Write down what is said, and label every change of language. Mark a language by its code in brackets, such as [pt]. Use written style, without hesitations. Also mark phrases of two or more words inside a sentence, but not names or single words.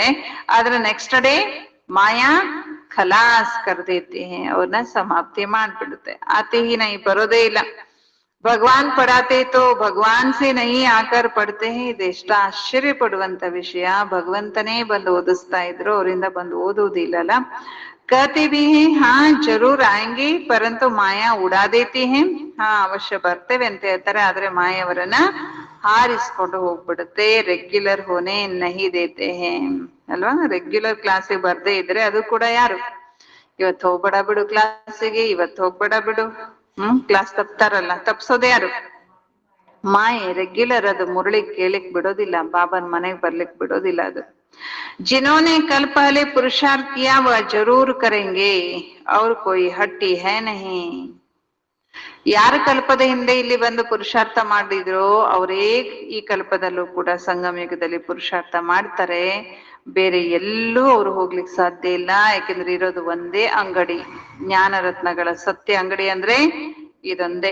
[hi] ಆದ್ರೆ [en] next day [hi] माया ख़लास कर देती है, [kn] ಅವ್ರನ್ನ ಸಮಾಪ್ತಿ ಮಾಡ್ಬಿಡುತ್ತೆ. [hi] आती ही नहीं, [kn] ಬರೋದೇ ಇಲ್ಲ. [hi] भगवान पढ़ाते तो भगवान से नहीं आकर पढ़ते हैं. [kn] ಇದೆಷ್ಟ ಆಶ್ಚರ್ಯ ಪಡುವಂತ ವಿಷಯ. ಭಗವಂತನೇ ಬಂದು ಓದಿಸ್ತಾ ಇದ್ರು, ಅವರಿಂದ ಬಂದು ಓದುವುದಿಲ್ಲಲ್ಲ. [hi] कहते भी हैं हाँ जरूर आएंगे परंतु माया उड़ा देती है. [kn] ಹಾ ಅವಶ್ಯ ಬರ್ತೇವೆ ಅಂತ ಹೇಳ್ತಾರೆ, ಆದ್ರೆ ಮಾಯವರನ್ನ ಹಾರಿಸ್ಕೊಂಡು ಹೋಗ್ಬಿಡುತ್ತೆ. [hi] रेगुलर होने नहीं देते हैं ಅಲ್ವಾ. [kn] ರೆಗ್ಯುಲರ್ ಕ್ಲಾಸಿಗೆ ಬರ್ದೇ ಇದ್ರೆ ಅದು ಕೂಡ ಯಾರು, ಇವತ್ತು ಹೋಗ್ಬೇಡ ಬಿಡು ಕ್ಲಾಸಿಗೆ, ಇವತ್ತು ಹೋಗ್ಬೇಡ ಬಿಡು, ಕ್ಲಾಸ್ ತಪ್ತಾರಲ್ಲ, ತಪ್ಸೋದೇ ಯಾರು, ಮಾಯೆ. ರೆಗ್ಯುಲರ್ ಅದು ಮುರಳಿ ಕೇಳಿಕ್ ಬಿಡೋದಿಲ್ಲ, ಬಾಬನ್ ಮನೆಗ್ ಬರ್ಲಿಕ್ ಬಿಡೋದಿಲ್ಲ ಅದು. [hi] जिन्होंने कल पहले पुरुषार्थ किया वह जरूर करेंगे और कोई हट्टी है नहीं. [kn] ಯಾರು ಕಲ್ಪದ ಹಿಂದೆ ಇಲ್ಲಿ ಬಂದು ಪುರುಷಾರ್ಥ ಮಾಡಿದ್ರು ಅವರೇ ಈ ಕಲ್ಪದಲ್ಲೂ ಕೂಡ ಸಂಗಮ ಯುಗದಲ್ಲಿ ಪುರುಷಾರ್ಥ ಮಾಡ್ತಾರೆ. ಬೇರೆ ಎಲ್ಲೂ ಅವ್ರು ಹೋಗ್ಲಿಕ್ಕೆ ಸಾಧ್ಯ ಇಲ್ಲ. ಯಾಕೆಂದ್ರೆ ಇರೋದು ಒಂದೇ ಅಂಗಡಿ, ಜ್ಞಾನ ರತ್ನಗಳ ಸತ್ಯ ಅಂಗಡಿ ಅಂದ್ರೆ ಇದೊಂದೇ.